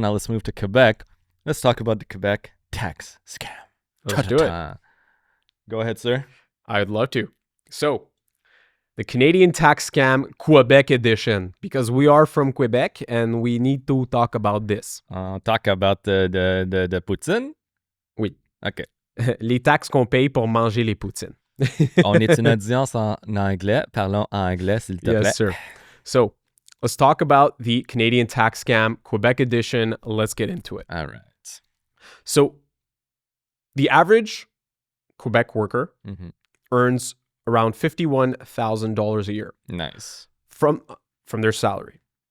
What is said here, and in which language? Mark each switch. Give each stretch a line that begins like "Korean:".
English: Now let's move to Quebec. Let's talk about the Quebec tax scam. Let's do it. Go ahead, sir. I'd love to. So, the Canadian tax scam Quebec edition, because we are from Quebec and we need to talk about this. Talk about the poutine?
French: Oui.
English: OK.
French: Les taxes qu'on paye pour manger les poutines. On est une audience en anglais. Parlons en anglais, s'il te plaît.
English: Yes, sir. So, let's talk about the Canadian tax scam Quebec edition. Let's get into it. All right. So, the average Quebec worker earns around $51,000 a year. Nice. From their salary.